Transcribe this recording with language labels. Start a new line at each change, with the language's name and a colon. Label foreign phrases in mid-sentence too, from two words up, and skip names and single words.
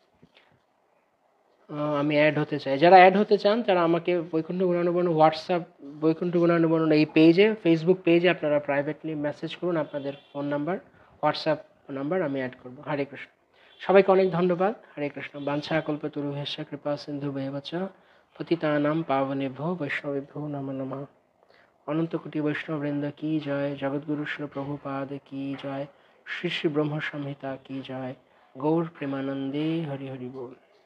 Bangla: আমি অ্যাড হতে চাই, যারা অ্যাড হতে চান তারা আমাকে বৈকুণ্ঠ গুণানুবর্ণনা হোয়াটসঅ্যাপ বৈকুণ্ঠ গুণানুবর্ণনা এই পেজে, ফেসবুক পেজে আপনারা
English: privately message
Bangla: করুন আপনাদের
English: phone number,
Bangla: হোয়াটসঅ্যাপ নাম্বার, আমি অ্যাড করব। হরে কৃষ্ণ। সবাইকে অনেক ধন্যবাদ। হরে কৃষ্ণ।
Sanskrit: বাঞ্ছা কল্পতরুভ্যশ্চ কৃপা সিন্ধুভ্যেব চ পতিতানাং পাবনেভ্যো বৈষ্ণবেভ্যো নমো নমঃ।
Bangla: অনন্ত কোটি বৈষ্ণববৃন্দ কি জয়, জগৎগুরু শ্রী প্রভুপাদ কি জয়, শ্রী শ্রী ব্রহ্ম সংহিতা কি জয়, গৌর প্রেমানন্দে হরি হরি বল।